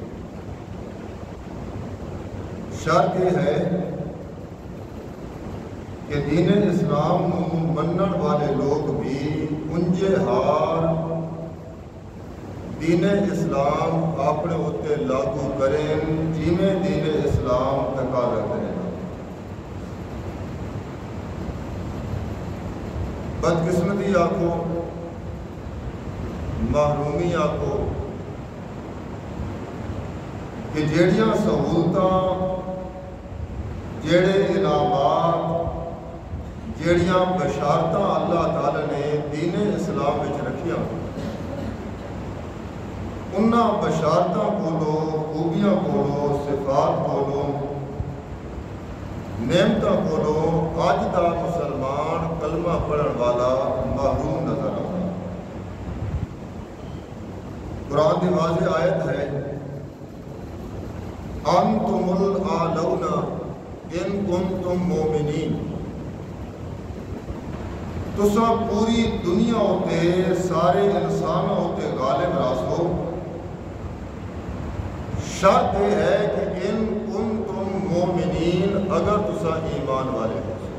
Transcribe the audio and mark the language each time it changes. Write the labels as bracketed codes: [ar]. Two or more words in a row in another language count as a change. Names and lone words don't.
[pa] شرط یہ ہے کہ دین اسلام منن والے لوگ بھی انجے ہار دین اسلام اپنے اتے لاگو کریں جیویں دین اسلام تقاضا کرے۔ بدقسمتی آکھو، محرومی آکھو کہ جیڑیاں سہولتاں، جیڑے انعامات، جیڑیاں بشارتاں اللہ تعالی نے دین اسلام وچ رکھیاں، انہاں بشارتاں کولو، خوبیاں کولو، صفات کولو، نعمتاں کولو اج دا مسلمان کلمہ پڑھن والا محروم [ur] نظر آتا ہے۔ [pa] قرآن دی واضح آیت ہے، [ar] انتم الاعلون ان کنتم مومنین، [pa] تساں پوری دنیا ہوتے سارے انسانوں ہوتے غالب راسو، شرط یہ ہے کہ [ar] ان کنتم مومنین، [pa] اگر تساں ایمان والے ہو۔